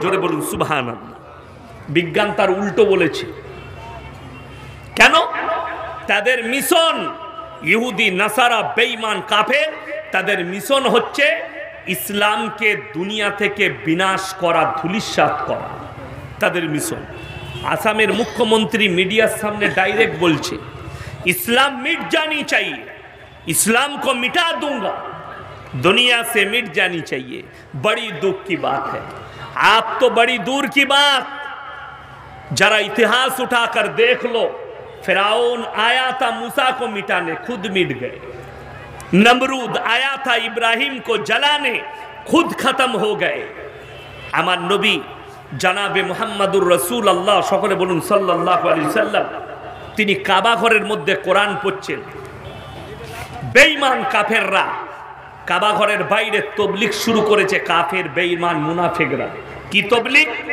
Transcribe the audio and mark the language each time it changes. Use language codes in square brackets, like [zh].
[bn] জোরে বলুন সুবহানাল্লাহ। বিজ্ঞান তার উল্টো বলেছে। কেন? তাদের মিশন, ইহুদি নাসারা বেঈমান কাফের, তাদের মিশন হচ্ছে ইসলামকে দুনিয়া থেকে বিনাশ করা, ধূলিসাৎ করা, তাদের মিশন। আসামের মুখ্যমন্ত্রী মিডিয়ার সামনে ডাইরেক্ট বলছে [hi] इस्लाम मिट जानी चाहिए, इस्लाम को मिटा दूंगा, दुनिया से मिट जानी चाहिए। बड़ी दुख की बात है। आप तो बड़ी दूर की बात, जरा इतिहास उठाकर देख लो, फिरौन आया था मूसा को मिटाने, खुद मिट गए। नमरूद आया था इब्राहिम को जलाने, खुद खत्म हो गए। [bn] আমার নবী জানাবে মুহাম্মাদুর রাসূলুল্লাহ, সকলে বলুন সাল্লাল্লাহু আলাইহি সাল্লাম, তিনি কাবা ঘরের মধ্যে কোরআন পড়ছেন। বেঈমান কাফেররা কাবা ঘরের বাইরে তবলিগ শুরু করেছে, কাফের বেঈমান মুনাফিকরা। কি তবলিগ?